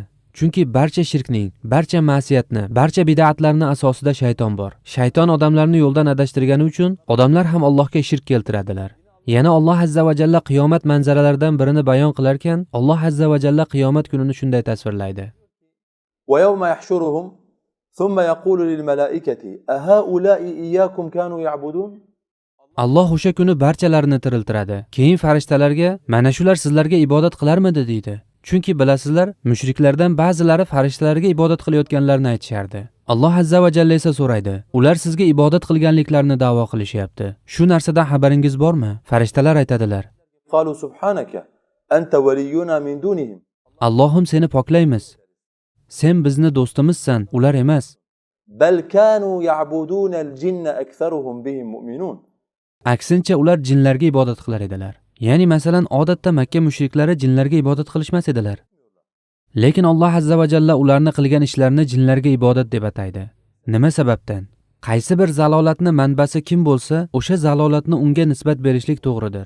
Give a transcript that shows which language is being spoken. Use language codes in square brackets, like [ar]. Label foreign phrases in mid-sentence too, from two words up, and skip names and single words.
[uz] Chunki barcha shirkning, barcha ma'siyatni, barcha bid'atlarning asosida shayton bor. Shayton odamlarni yo'ldan adashtirgani uchun odamlar ham Allohga shirk keltiradilar. Yana Alloh [ar] عز وجل [uz] qiyomat manzaralaridan birini bayon qilarkan, Alloh [ar] عز وجل [uz] qiyomat kunini shunday tasvirlaydi: [ar] ويوم يحشرهم ثم يقول للملائكة أهؤلاء إياكم كانوا يعبدون. [uz] Alloh o'sha kuni barchalarini tiriltiradi. Keyin farishtalarga, mana shular sizlarga ibodat qilarmidi deydi. Chunki bilasizlar, mushriklardan ba'zilari farishtalarga ibodat qilayotganlarini aytishardi. Alloh [ar] عز وجل [uz] esa so'raydi: ular sizga ibodat qilganliklarini da'vo qilishyapti. Shu narsadan xabaringiz bormi? Farishtalar aytadilar: [ar] قالوا سبحانك أنت ولينا من دونهم. [uz] Allohim seni poklaymiz. Sen bizni do'stimizsan, ular emas. [ar] بل كانوا يعبدون الجن أكثرهم بهم مؤمنون. [uz] Aksincha ular jinlarga ibodat qilar edilar. Ya'ni masalan odatda Makka mushriklari jinlarga ibodat qilishmas edilar. Lekin Alloh [ar] عز وجل [uz] ularni qilgan ishlarini jinlarga ibodat deb ataydi. Nima sababdan? Qaysi bir zalolatni manbasi kim bo'lsa, o'sha zalolatni unga nisbat berishlik to'g'ridir.